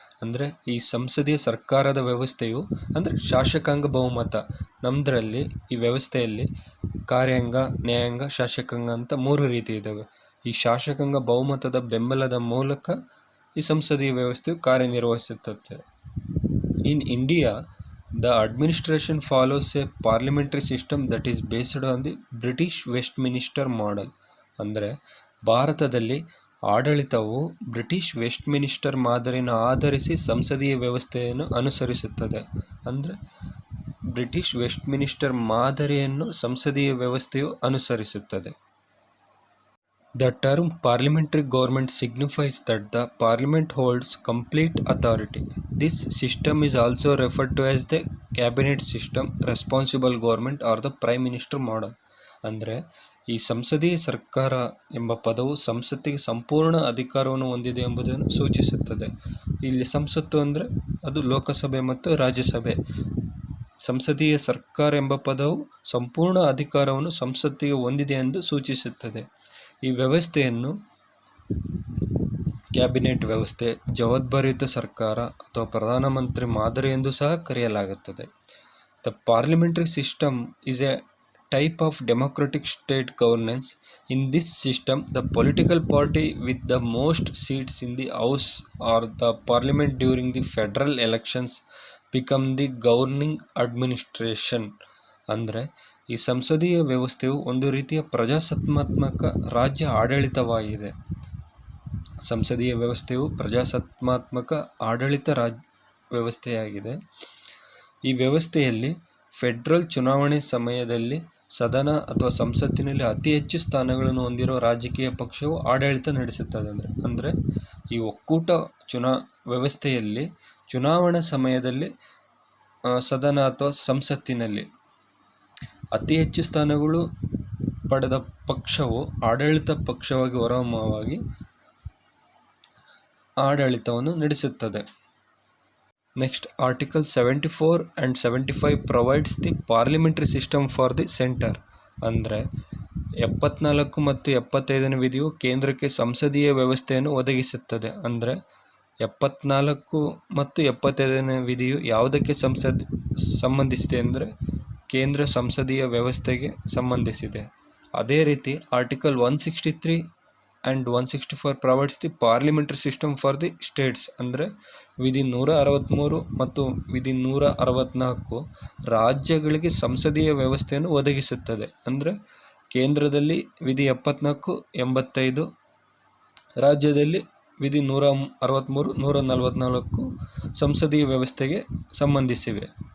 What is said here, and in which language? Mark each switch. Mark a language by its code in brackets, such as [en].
[kn] ಅಂದರೆ ಈ ಸಂಸದೀಯ ಸರ್ಕಾರದ ವ್ಯವಸ್ಥೆಯು ಅಂದರೆ ಶಾಸಕಾಂಗ ಬಹುಮತ, ನಮ್ಮದರಲ್ಲಿ ಈ ವ್ಯವಸ್ಥೆಯಲ್ಲಿ ಕಾರ್ಯಾಂಗ, ನ್ಯಾಯಾಂಗ, ಶಾಸಕಾಂಗ ಅಂತ 3 ರೀತಿ ಇದ್ದಾವೆ. ಈ ಶಾಸಕಾಂಗ ಬಹುಮತದ ಬೆಂಬಲದ ಮೂಲಕ ಈ ಸಂಸದೀಯ ವ್ಯವಸ್ಥೆಯು ಕಾರ್ಯನಿರ್ವಹಿಸುತ್ತದೆ. [en] In India, the administration follows a parliamentary system that is based on the British Westminster model. [kn] ಅಂದರೆ ಭಾರತದಲ್ಲಿ ಆಡಳಿತವು ಬ್ರಿಟಿಷ್ ವೆಸ್ಟ್ಮಿನಿಸ್ಟರ್ ಮಾದರಿಯನ್ನು ಆಧರಿಸಿ ಸಂಸದೀಯ ವ್ಯವಸ್ಥೆಯನ್ನು ಅನುಸರಿಸುತ್ತದೆ. ಅಂದರೆ ಬ್ರಿಟಿಷ್ ವೆಸ್ಟ್ಮಿನಿಸ್ಟರ್ ಮಾದರಿಯನ್ನು ಸಂಸದೀಯ ವ್ಯವಸ್ಥೆಯು ಅನುಸರಿಸುತ್ತದೆ. [en] The term parliamentary government signifies that the parliament holds complete authority. This system is also referred to as the cabinet system, responsible government or the prime minister model. [kn] ಅಂದರೆ ಈ ಸಂಸದೀಯ ಸರ್ಕಾರ ಎಂಬ ಪದವು ಸಂಸತ್ತಿಗೆ ಸಂಪೂರ್ಣ ಅಧಿಕಾರವನ್ನು ಹೊಂದಿದೆ ಎಂಬುದನ್ನು ಸೂಚಿಸುತ್ತದೆ. ಇಲ್ಲಿ ಸಂಸತ್ತು ಅಂದರೆ ಅದು ಲೋಕಸಭೆ ಮತ್ತು ರಾಜ್ಯಸಭೆ. ಸಂಸದೀಯ ಸರ್ಕಾರ ಎಂಬ ಪದವು ಸಂಪೂರ್ಣ ಅಧಿಕಾರವನ್ನು ಸಂಸತ್ತಿಗೆ ಹೊಂದಿದೆ ಎಂದು ಸೂಚಿಸುತ್ತದೆ. ಈ ವ್ಯವಸ್ಥೆಯನ್ನು ಕ್ಯಾಬಿನೆಟ್ ವ್ಯವಸ್ಥೆ, ಜವಾಬ್ದಾರಿಯುತ ಸರ್ಕಾರ ಅಥವಾ ಪ್ರಧಾನಮಂತ್ರಿ ಮಾದರಿ ಎಂದು ಸಹ ಕರೆಯಲಾಗುತ್ತದೆ. [en] The parliamentary system is a type of democratic state governance. In this system, the political party with the most seats in the house or the parliament during the federal elections become the governing administration. [kn] ಅಂದರೆ ಈ ಸಂಸದೀಯ ವ್ಯವಸ್ಥೆಯು ಒಂದು ರೀತಿಯ ಪ್ರಜಾಸತ್ತಾತ್ಮಕ ರಾಜ್ಯ ಆಡಳಿತವಾಗಿದೆ. ಸಂಸದೀಯ ವ್ಯವಸ್ಥೆಯು ಪ್ರಜಾಸತ್ತಾತ್ಮಕ ಆಡಳಿತ ವ್ಯವಸ್ಥೆಯಾಗಿದೆ. ಈ ವ್ಯವಸ್ಥೆಯಲ್ಲಿ ಫೆಡರಲ್ ಚುನಾವಣೆ ಸಮಯದಲ್ಲಿ ಸದನ ಅಥವಾ ಸಂಸತ್ತಿನಲ್ಲಿ ಅತಿ ಹೆಚ್ಚು ಸ್ಥಾನಗಳನ್ನು ಹೊಂದಿರುವ ರಾಜಕೀಯ ಪಕ್ಷವು ಆಡಳಿತ ನಡೆಸುತ್ತದೆ. ಅಂದರೆ ಈ ಒಕ್ಕೂಟ ವ್ಯವಸ್ಥೆಯಲ್ಲಿ ಚುನಾವಣಾ ಸಮಯದಲ್ಲಿ ಸದನ ಅಥವಾ ಸಂಸತ್ತಿನಲ್ಲಿ ಅತಿ ಹೆಚ್ಚು ಸ್ಥಾನಗಳು ಪಡೆದ ಪಕ್ಷವು ಆಡಳಿತ ಪಕ್ಷವಾಗಿ ಹೊರಹೊಮ್ಮವಾಗಿ ಆಡಳಿತವನ್ನು ನಡೆಸುತ್ತದೆ. [en] Next, Article 74 and 75 provides the parliamentary system for the center. [kn] ಅಂದರೆ 74 ಮತ್ತು 75ನೇ ವಿಧಿಯು ಕೇಂದ್ರಕ್ಕೆ ಸಂಸದೀಯ ವ್ಯವಸ್ಥೆಯನ್ನು ಒದಗಿಸುತ್ತದೆ. ಅಂದರೆ 74 ಮತ್ತು 75ನೇ ವಿಧಿಯು ಯಾವುದಕ್ಕೆ ಸಂಬಂಧಿಸಿದೆ ಅಂದರೆ ಕೇಂದ್ರ ಸಂಸದೀಯ ವ್ಯವಸ್ಥೆಗೆ ಸಂಬಂಧಿಸಿದೆ. ಅದೇ ರೀತಿ [en] Article 163 and 164 provides the parliamentary system for the states. [kn] ಅಂದರೆ ವಿಧಿ 163 ಮತ್ತು ವಿಧಿ 164 ರಾಜ್ಯಗಳಿಗೆ ಸಂಸದೀಯ ವ್ಯವಸ್ಥೆಯನ್ನು ಒದಗಿಸುತ್ತದೆ. ಅಂದರೆ ಕೇಂದ್ರದಲ್ಲಿ ವಿಧಿ 74, 85, ರಾಜ್ಯದಲ್ಲಿ ವಿಧಿ 163, 144 ಸಂಸದೀಯ ವ್ಯವಸ್ಥೆಗೆ ಸಂಬಂಧಿಸಿವೆ.